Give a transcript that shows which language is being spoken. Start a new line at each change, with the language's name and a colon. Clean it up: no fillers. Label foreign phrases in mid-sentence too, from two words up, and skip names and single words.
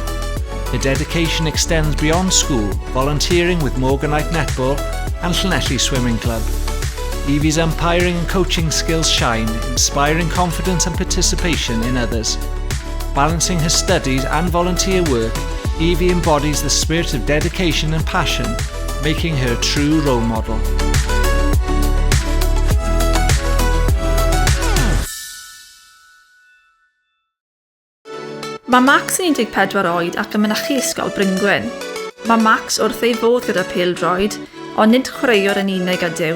English: Her dedication extends beyond school, volunteering with Morganite Netball and Llanelli Swimming Club. Evie's umpiring and coaching skills shine, inspiring confidence and participation in others. Balancing her studies and volunteer work, Evie embodies the spirit of dedication and passion, making her a true role model.
Welsh: Mae Max yn 14 oed ac yn mynychu ysgol Bryngwyn. Mae Max wrth ei fod gyda pêl-droed, ond nid chwaraewr yn unig ydyw.